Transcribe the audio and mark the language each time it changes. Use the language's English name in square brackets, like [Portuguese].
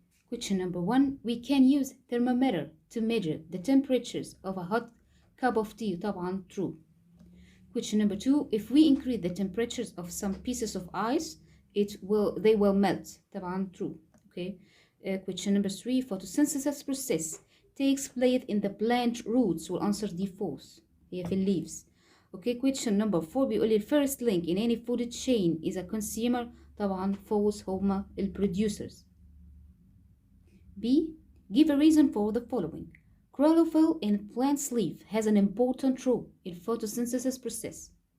[English] question number 1 we can use thermometer to measure the temperatures of a hot cup of tea [Arabic] طبعا [English] true. question number 2 if we increase the temperatures of some pieces of ice they will melt [Arabic] طبعا [English] true. okay Question number 3, photosynthesis process takes place in the plant roots. [Arabic] والأنسر دي false، هي في leaves. [English] Okay, question number 4 [Arabic] بيقول لي [English] first link in any food chain is a consumer. [Arabic] طبعا [English] false، هما producers. B, give a reason for the following. Chlorophyll in plant's leaf has an important role in photosynthesis process.